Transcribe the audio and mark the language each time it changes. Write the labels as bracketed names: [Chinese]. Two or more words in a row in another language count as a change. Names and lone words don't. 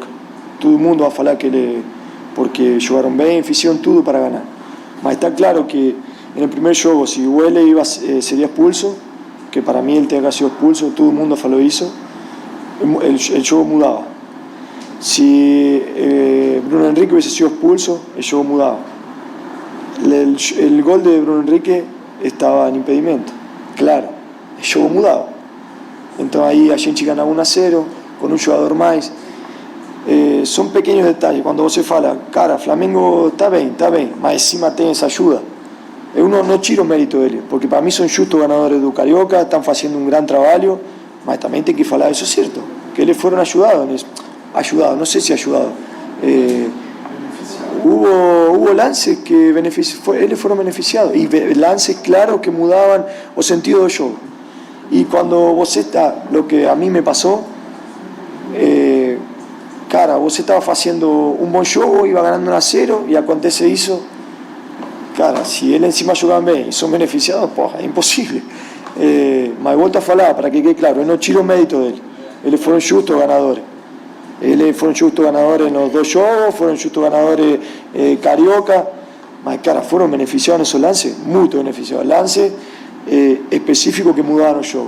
[Portuguese] Todo mundo vai falar que porque jogaram bem, fizeram tudo para ganhar. Mas está claro que no primeiro jogo, se o L seria expulso, que para mim ele tinha que ser expulso, todo mundo falou isso, o jogo mudava. [Spanish] Se Bruno Henrique hubiese sido expulso, el jogo mudaba. El gol de Bruno Henrique estaba en impedimento, claro, el jogo mudaba. Entonces ahí [Portuguese] a gente [Spanish] ganaba 1-0 con un jugador más. Son pequeños detalles. Cuando [Portuguese] você fala, cara, [Spanish] Flamengo está bien, mas encima tem esa ayuda. [Portuguese] Eu não tiro o mérito dele, porque [Spanish] para mí son justos ganadores do Carioca, están haciendo un gran trabajo, mas también [Portuguese] tem que falar, [Spanish] eso es cierto, que [Portuguese] eles foram ajudados, [Spanish] no sé si ayudados. Hubo lances que eles fueron beneficiados, y lances claros que mudaban o sentido del juego. Y cuando vos lo que a mí me pasó, cara, vos estaba haciendo un buen juego, iba ganando 1-0 y acontece eso. Cara, si ele encima jogaban bien y son beneficiados, [Portuguese] porra, é imposible. Mas volto a falar, [Spanish] para que quede claro, [Portuguese] eu não tiro o mérito dele. Eles foram justos ganadores. Eles foram justos ganadores nos 2 jogos, foram justos ganadores Carioca, mas, cara, foram beneficiados nesos lances, muito beneficiados. Lances específicos que mudaram o jogo.